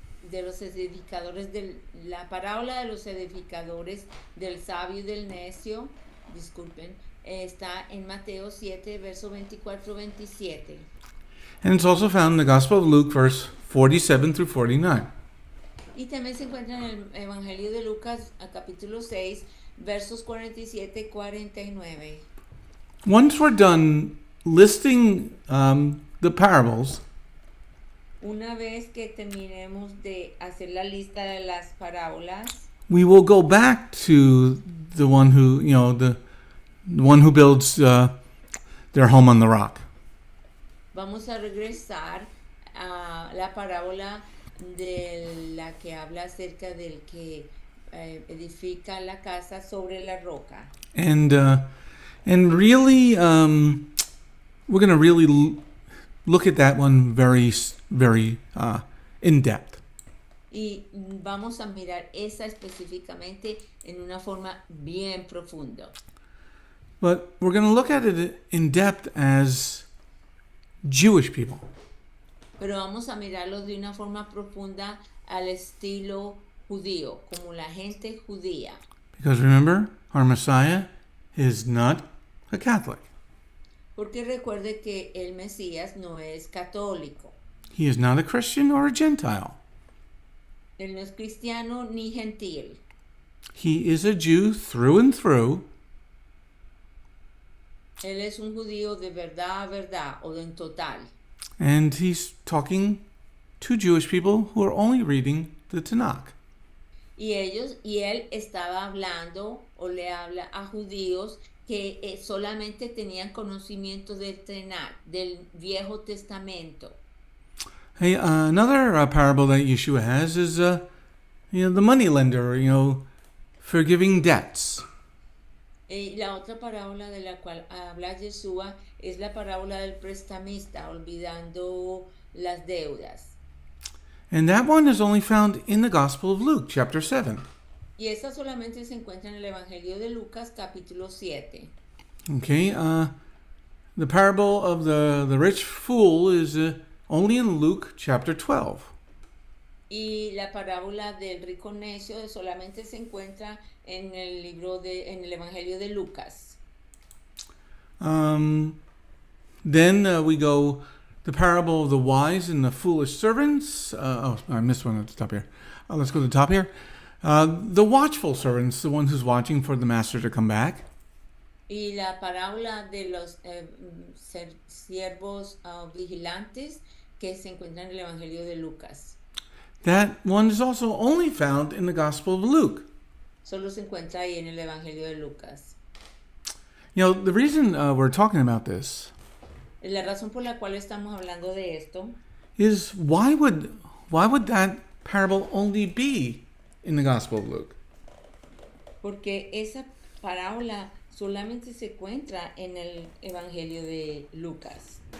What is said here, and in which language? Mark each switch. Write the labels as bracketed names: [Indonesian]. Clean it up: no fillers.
[Spanish] los edificadores la parábola de los edificadores del sabio y del necio, disculpen, está en Mateo 7, verso 24-27. [English] And it's also found in the Gospel of Luke, verse 47 through 49. [Spanish] Y también se encuentra en el Evangelio de Lucas, capítulo 6, versos 47-49. [English] Once we're done listing the parables, [Spanish] Una vez que terminemos de hacer la lista de las parábolas, [English] we will go back to the one who, the one who builds their home on the rock. [Spanish] vamos a regresar a la parábola de la que habla acerca del que edifica la casa sobre la roca. [English] And really, we're going to really look at that one very, very in depth. [Spanish] Y vamos a mirar esa específicamente en una forma bien profunda. [English] But we're going to look at it in depth as Jewish people. [Spanish] Pero vamos a mirarlo de una forma profunda al estilo judío, como la gente judía. [English] Because remember, our Messiah is not a Catholic. [Spanish] Porque recuerde que el Mesías no es católico. [English] He is not a Christian or a Gentile. [Spanish] Él no es cristiano ni gentil. [English] He is a Jew through and through. [Spanish] Él es un judío de verdad a verdad o en total. [English] And he's talking to Jewish people who are only reading the Tanakh. [Spanish] Y él estaba hablando o le habla a judíos que solamente tenían conocimiento del Tanakh, del Viejo Testamento. [English] Hey, another parable that Yeshua has is, the money lender, forgiving debts. [Spanish] Y la otra parábola de la cual habla Yeshua es la parábola del prestamista, olvidando las deudas. [English] And that one is only found in the Gospel of Luke, chapter 7. [Spanish] Y esa solamente se encuentra en el Evangelio de Lucas, capítulo 7. [English] Okay, the parable of the rich fool is only in Luke, chapter 12. [Spanish] Y la parábola del rico necio solamente se encuentra en el en el Evangelio de Lucas. [English] Then we go the parable of the wise and the foolish servants. I missed one at the top here. Let's go to the top here. The watchful servants, the one who's watching for the master to come back. [Spanish] Y la parábola de los siervos vigilantes que se encuentra en el Evangelio de Lucas. [English] That one is also only found in the Gospel of Luke. [Spanish] Solo se encuentra ahí en el Evangelio de Lucas. [English] The reason we're talking about this [Spanish] La razón por la cual estamos hablando de esto [English] is why would that parable only be in the Gospel of Luke? [Spanish] porque esa parábola solamente se encuentra en el Evangelio de Lucas.